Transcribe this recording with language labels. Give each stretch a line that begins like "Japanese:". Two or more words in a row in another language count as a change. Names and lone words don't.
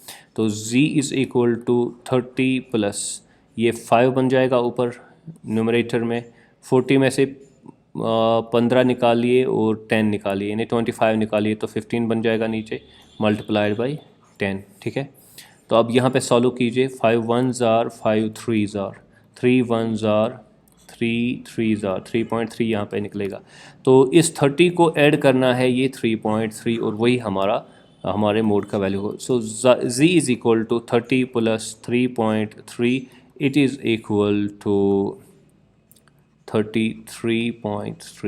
Hindi: तो z = 30 प्लस ये 5 बन जाएगा ऊपर न्यूमरेटर में, 40 में से 15 निकालिए और 10 निकालिए, यानी 25 निकालिए, तो 15 बन जाएगा नीचे,
English: multiplied by
Hindi: 10, ठीक है। तो अब यहाँ पे सॉल्व कीजिए।
English: 5 1s are 5 3s are 3 1s are 3 3s are 3.3
Hindi: यहाँ पे निकलेगा। तो इस 30 को ऐड करना है ये 3.3, और वही हमारे मोड का वैल्यू हो।
English: so z = 30 plus 3.3, it is equal to 33.3.